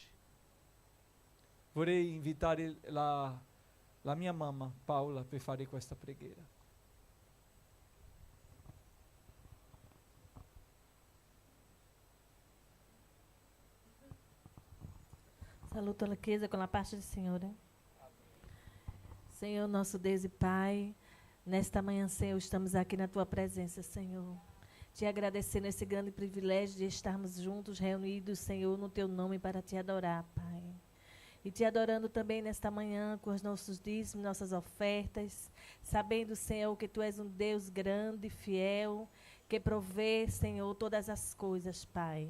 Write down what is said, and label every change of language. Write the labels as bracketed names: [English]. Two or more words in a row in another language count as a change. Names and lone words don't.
[Italian] Vorrei invitare la mia mamma Paola per fare questa preghiera. Saluto a Chiesa [Portuguese] com a paz do Senhor. Senhor, nosso Deus e Pai, nesta manhã, Senhor, estamos aqui na Tua presença, Senhor. Te agradecendo esse grande privilégio de estarmos juntos, reunidos, Senhor, no Teu nome para Te adorar, Pai. E Te adorando também nesta manhã com os nossos dízimos, nossas ofertas, sabendo, Senhor, que Tu és um Deus grande, fiel, que provê, Senhor, todas as coisas, Pai.